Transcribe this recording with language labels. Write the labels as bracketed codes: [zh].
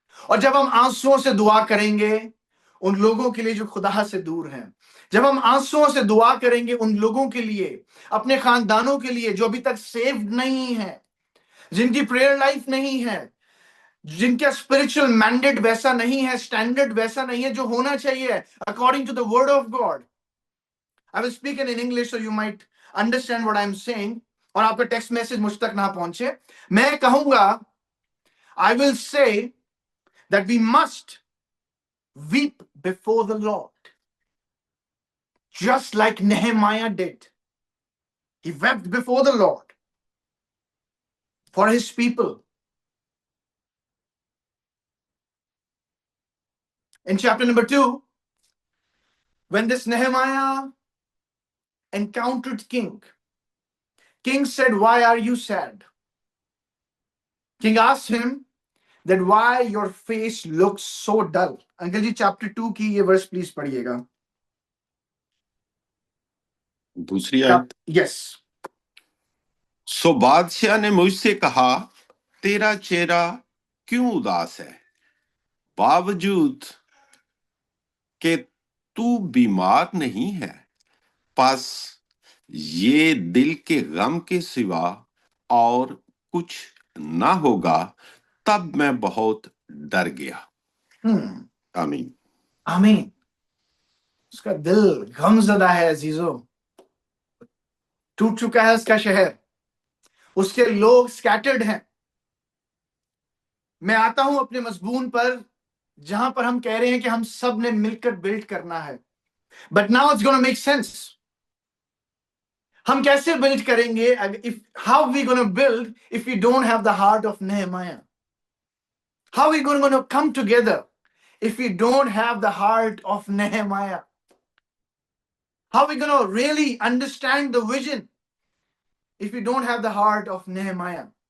[hi] और जब हम आंसुओं से दुआ करेंगे उन लोगों के लिए जो खुदा से दूर हैं, जब हम आंसुओं से दुआ करेंगे उन लोगों के लिए, अपने खानदानों के लिए जो अभी तक सेव्ड नहीं है, जिनकी प्रेयर लाइफ नहीं है, जिनका स्पिरिचुअल मैंडेट वैसा नहीं है, स्टैंडर्ड वैसा नहीं है जो होना चाहिए [en] According to the word of God. I will speak in English so you might understand what I am saying, [hi] और आपका टेक्स्ट मैसेज मुझ तक ना पहुंचे। मैं कहूंगा, [en] I will say that we must weep before the Lord, just like Nehemiah did. He wept before the Lord for his people. In chapter number 2, when this Nehemiah encountered king said, why are you sad? King asked him that why your face looks so dull. [hi] Uncle ji chapter 2 की ये verse please पढ़िएगा। दूसरी आयत। [en] Yes. [hi] सो बादशाह ने मुझसे कहा, तेरा चेहरा क्यों उदास है, बावजूद कि तू बीमार नहीं है? बस ये दिल के गम के सिवा और कुछ ना होगा। तब मैं बहुत डर गया। आमीन। आमीन। उसका दिल गमजदा है अजीजों, टूट चुका है उसका शहर, उसके लोग स्कैटर्ड हैं। मैं आता हूं अपने मजबून पर, जहां पर हम कह रहे हैं कि हम सब ने मिलकर बिल्ड करना है, [en] But now it's gonna make sense. [hi] हम कैसे बिल्ड करेंगे? [en] If how we gonna build if we don't have the heart of Nehemiah? How we gonna come together if we don't have the heart of Nehemiah? How are we going to really understand the vision if we don't have the heart of Nehemiah?